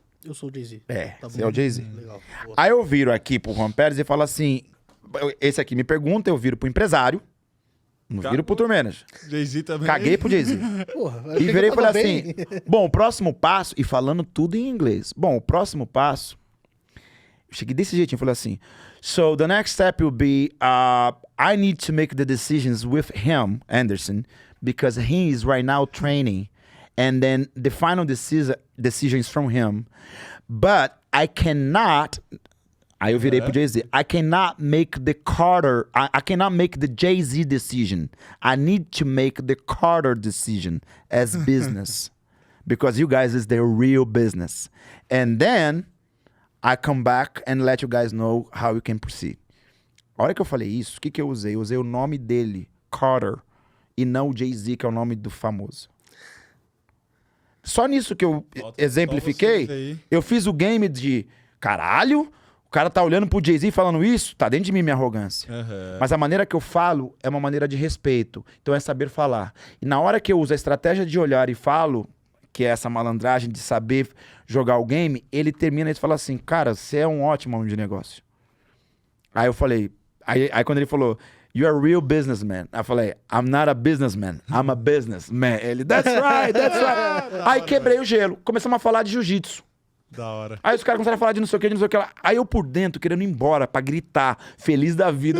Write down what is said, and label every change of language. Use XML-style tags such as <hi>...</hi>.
<pt>Eu sou o Jay-Z. Tá Você é o Jay-Z. Legal. Boa. Aí eu viro aqui pro Juan Pérez e falo assim, esse aqui me pergunta, eu viro pro empresário, não viro pro tour manager. Jay-Z também. Caguei pro Jay-Z. Porra, E achei que virei e eu falei tava assim, bem. bom, o próximo passo, e falando tudo em inglês. Bom, o próximo passo, eu cheguei desse jeitinho, falei assim,</pt> <en>so the next step will be, I need to make the decisions with him, Anderson, because he is right now training, and then the final decision is from him. But I cannot...</en> <pt>Aí eu virei pro Jay-Z.</pt> <en>I cannot make the Carter... I cannot make the Jay-Z decision. I need to make the Carter decision as business. Because you guys is the real business. And then I come back and let you guys know how you can proceed.</en> <pt>A hora que eu falei isso, o que eu usei? Eu usei o nome dele, Carter, e não o Jay-Z, que é o nome do famoso. Só nisso que eu exemplifiquei, vocês aí. eu fiz o game de caralho, o cara tá olhando pro Jay-Z falando isso, tá dentro de mim minha arrogância. Mas a maneira que eu falo é uma maneira de respeito. Então é saber falar. E na hora que eu uso a estratégia de olhar e falo, que é essa malandragem de saber jogar o game, ele termina e fala assim, cara, você é um ótimo homem de negócio. Aí eu falei, aí quando ele falou,</pt> <en>you're a real businessman.</en> <pt>Eu falei,</pt> <en>I'm not a businessman, I'm a businessman.</en> <pt>Ele,</pt> <en>that's right, that's right.</en> <pt>Aí quebrei o gelo. Começamos a falar de jiu-jitsu. Da hora. Aí os caras começaram a falar de não sei o que, de não sei o que lá. Aí eu por dentro, querendo ir embora, pra gritar, feliz da vida.</pt>